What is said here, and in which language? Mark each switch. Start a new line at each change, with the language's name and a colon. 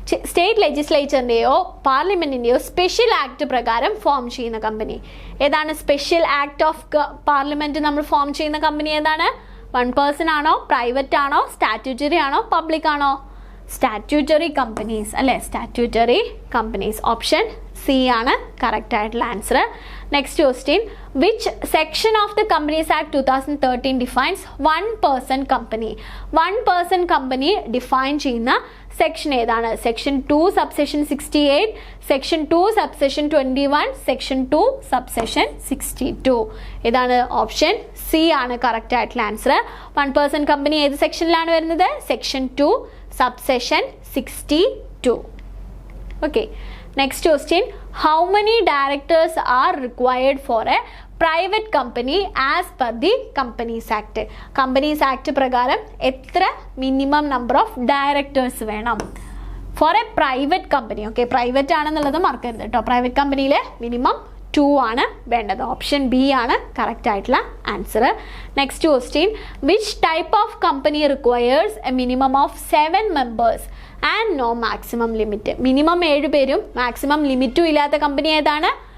Malayalam: State ലെജിസ്ലേച്ചറിൻ്റെയോ പാർലമെൻറ്റിൻ്റെയോ special act പ്രകാരം form ചെയ്യുന്ന company ഏതാണ്? സ്പെഷ്യൽ ആക്ട് ഓഫ് പാർലമെൻറ്റ് നമ്മൾ ഫോം ചെയ്യുന്ന കമ്പനി ഏതാണ്? 1 പേഴ്സൺ ആണോ, പ്രൈവറ്റ് ആണോ, സ്റ്റാറ്റ്യൂട്ടറി ആണോ, പബ്ലിക് ആണോ? സ്റ്റാറ്റ്യൂട്ടറി കമ്പനീസ് അല്ലേ, സ്റ്റാറ്റ്യൂട്ടറി കമ്പനീസ്. ഓപ്ഷൻ സി ആണ് കറക്റ്റ് ആയിട്ടുള്ള answer.
English: Next question, which section of the Companies Act 2013 defines one-person company?
Malayalam: One-person company define ചെയ്യുന്ന section ഏതാണ്?
English: Section 2 subsection 68, section 2 subsection 21, section 2 subsection 62.
Malayalam: ഇതാണ് option C ആണ് correct ആയിട്ടുള്ള answer. one-person company ഏത് സെക്ഷനിലാണ് വരുന്നത്?
English: section 2 subsection 62. Okay. Next question, how many directors are required for a private company as per the Companies Act?
Malayalam: Companies Act പ്രകാരം എത്ര
English: minimum number of directors
Malayalam: വേണം
English: for a private company?
Malayalam: Okay, private ആണെന്നുള്ളത് മറക്കരുത് കേട്ടോ. Private കമ്പനിയിൽ minimum 2 ആണ് വേണ്ടത്. Option B ആണ് കറക്റ്റ് ആയിട്ടുള്ള answer.
English: Next question, which type of company requires a minimum of 7 members and no maximum limit?
Malayalam: Minimum 7 പേരും മാക്സിമം ലിമിറ്റും ഇല്ലാത്ത കമ്പനി ഏതാണ്?